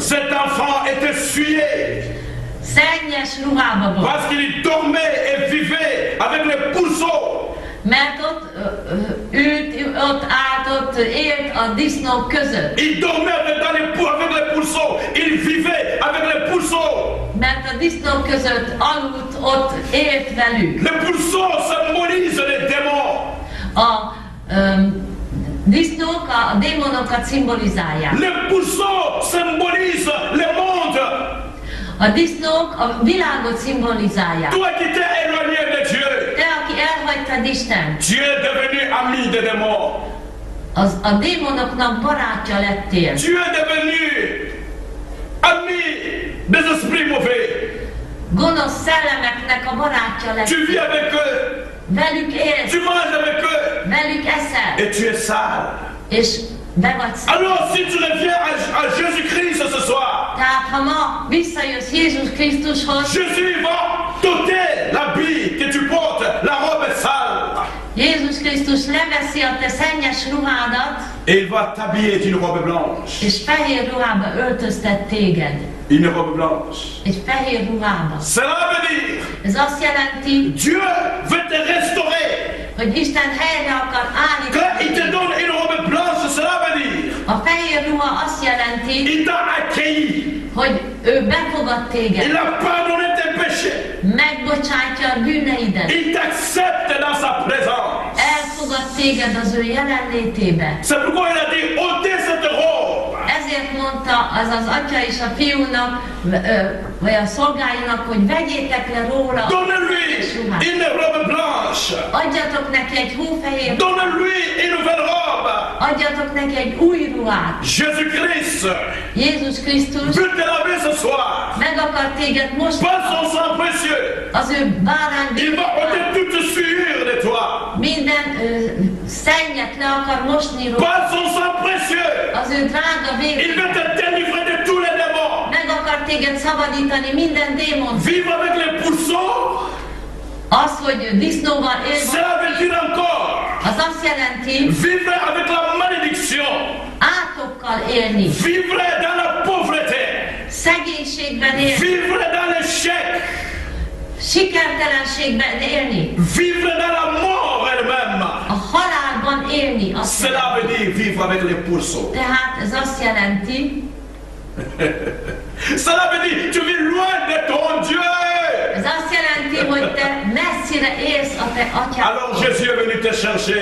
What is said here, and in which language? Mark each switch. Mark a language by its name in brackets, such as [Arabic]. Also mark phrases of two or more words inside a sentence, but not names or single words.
[French] Cet enfant était souillé [Hungarian] Szennyes ruhába volt. [French] parce qu'il dormait et vivait avec les pourceaux. [Hungarian] Mert ott ült, ott állt, ott élt a disznók között. [French] Il dormait avec les pourceaux. Il vivait avec les pourceaux. [Hungarian] Mert a disznók között aludt, ott élt velük. [French] Les pourceaux symbolisent les démons. [Hungarian] A disznók a démonokat szimbolizálják. [French] Les pourceaux symbolisent le monde. [Hungarian] A disznók a világot szimbolizálják. [French] Toi qui t'es éloigné de Dieu, [Hungarian] Te, aki elhagytad Isten, [French] tu es devenu ami des démons. [Hungarian] a démonoknak barátja lettél. [French] Tu es devenu ami des esprits mauvais. [Hungarian] Gonosz szellemeknek a barátja [French] Tu [Hungarian] lettél. [French] vis avec eux. [Hungarian] Velük élsz, [French] Tu manges avec eux. [Hungarian] velük eszel, [French] Et tu es sale. [Hungarian] és be vagy szent. [French] Alors si tu reviens à Jésus-Christ ce soir, [Hungarian] Tehát ha ma visszajössz Jézus Krisztushoz, [French] Jésus va t'ôter l'habit que tu portes, la robe est sale. [Hungarian] Jézus Krisztus leveszi a te szennyes ruhádat, [French] Et il va t'habiller d'une robe blanche. [Hungarian] és fehér ruhába öltöztet téged. [French] Une robe blanche. [Hungarian] Egy fehér ruhába. [French] Cela veut dire, [Hungarian] Ez azt jelenti, [French] Dieu veut te restaurer. [Hungarian] hogy Isten helyre akar [French] Quand il te [Hungarian] állítani. [French] donne une robe blanche, cela veut dire, [Hungarian] A fehér ruha azt jelenti, [French] il t'a accueilli. [Hungarian] hogy ő befogad [French] Il [Hungarian] téged, [French] a pardonné tes péchés. [Hungarian] megbocsátja a bűneidet, [French] Il t'accepte dans sa présence. [Hungarian] elfogad téged az ő jelenlétébe. [French] C'est pourquoi il a dit, ôtez cette robe. [Hungarian] Ezért mondta az atya és a fiúnak, vagy a szolgáinak, hogy vegyétek le róla a [French] Donnez-lui [Hungarian] ruhát. [French] une robe blanche. [Hungarian] Adjatok neki egy hófehér, [French] Donnez-lui une nouvelle robe. [Hungarian] adjatok neki egy új ruhát. [French] Jésus-Christ [Hungarian] Jézus Krisztus [French] veut te laver ce soir. [Hungarian] meg akar téged most, [French] Par son sang précieux, [Hungarian] az ő bárány [French] il va ôter toute sueur de toi. [Hungarian] minden szennyet le akar mosni róla, [French] Par son sang précieux, [Hungarian] az ő drága [French] il [Hungarian] vérét. [French] veut te délivrer de tous les démons. [Hungarian] Meg akar téged szabadítani minden démon. [French] Vivre avec les pourceaux, [Hungarian] Az, hogy disznóval él, [French] cela veut dire encore [Hungarian] az azt jelenti, [French] vivre avec la malédiction, [Hungarian] átokkal élni, [French] vivre dans la pauvreté, [Hungarian] szegénységben élni, [French] vivre dans l'échec, [Hungarian] sikertelenségben élni, [French] vivre dans la mort elle-même. [Hungarian] a halálban élni. [French] Cela veut dire vivre avec les pourceaux. [Hungarian] Tehát ez azt jelenti, [French] Cela veut dire tu vis loin de ton Dieu. [Hungarian] ez azt jelenti, hogy te messzire élsz a te atyád. [French] Alors Jésus est venu te chercher